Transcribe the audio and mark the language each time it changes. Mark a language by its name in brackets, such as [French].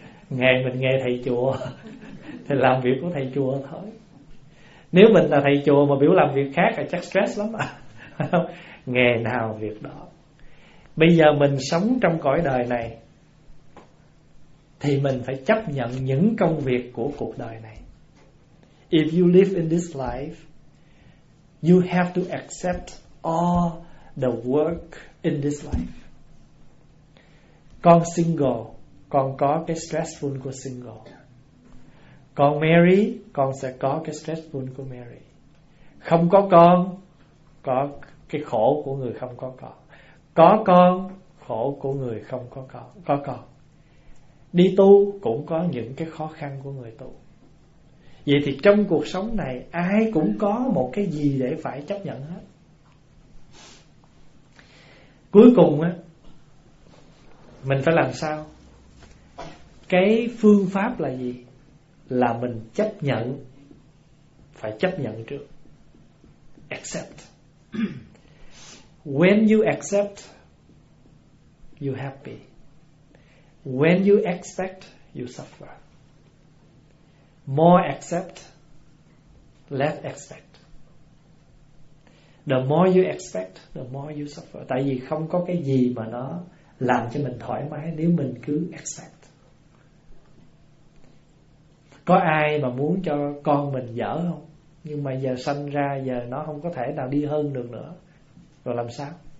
[Vietnamese] Nghề mình nghe thầy chùa thì làm việc của thầy chùa thôi. Nếu mình là thầy chùa mà biểu làm việc khác là chắc stress lắm à. Nghề nào việc đó. Bây giờ mình sống trong cõi đời này thì mình phải chấp nhận những công việc của cuộc đời này. [English] If you live in this life, you have to accept all the work in this life. [Vietnamese] Con single, con có cái stressful của single. Con married, con sẽ có cái stressful của married. Không có con, có cái khổ của người không có con. Có con, khổ của người không có con. Có con, đi tu cũng có những cái khó khăn của người tu. Vậy thì trong cuộc sống này ai cũng có một cái gì để phải chấp nhận hết. Cuối cùng á, mình phải làm sao? Cái phương pháp là gì? Là mình chấp nhận. Phải chấp nhận trước. [English] Accept. When you accept, you happy. When you expect, you suffer. More accept, less expect. The more you expect, the more you suffer. [Vietnamese] Tại vì không có cái gì mà nó làm cho mình thoải mái nếu mình cứ expect. Có ai mà muốn cho con mình dở không? Nhưng mà giờ sanh ra, giờ nó không có thể nào đi hơn được nữa. Rồi làm sao?